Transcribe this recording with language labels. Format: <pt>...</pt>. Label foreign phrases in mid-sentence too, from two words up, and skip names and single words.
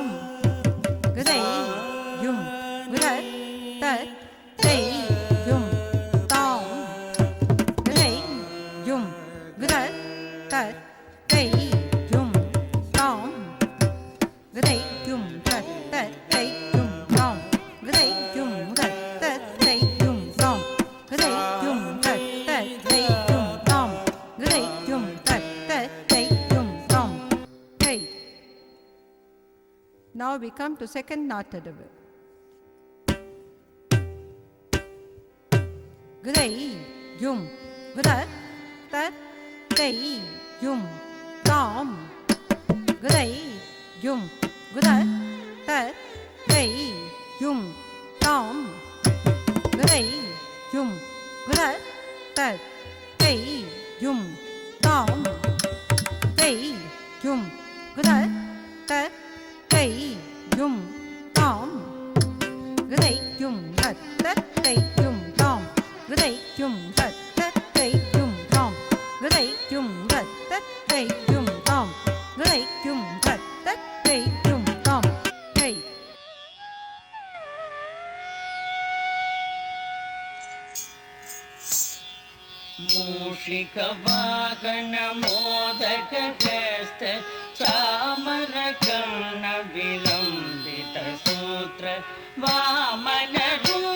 <en>Gudai Yum Gudai Tat Dai Yum Tom Gudai Yum Gudai Tat Dai Yum Tom Gudai Yum Tat Tat Dai Yum Tom Gudai Yum Tat Tat Dai Yum Tom Gudai Yum Tat Tat Dai Yum Tom Gudai Yum Tat Tat Dai Yum Tom. Hey. Now we come to second Nattadavu. Gudai Yum Gudai Tat Dai Yum Tom Gudai Yum Gudai Tat Dai Yum Tom Gudai Yum Gudai Tat Dai Yum Tom Dai Yum Gudai Tat Dai Yum Tom Gudai Yum Tat Tat Dai Yum Tom Gudai Yum Tat Tat Dai Yum Tom Gudai Yum Tat Tat Dai Yum Tom Gudai Yum Tat Tat Dai Yum Tom. Hey.</en> <sa>मूषिक वाहन मोदक हस्त चामर कर्ण विलंबित सूत्र वामन</sa>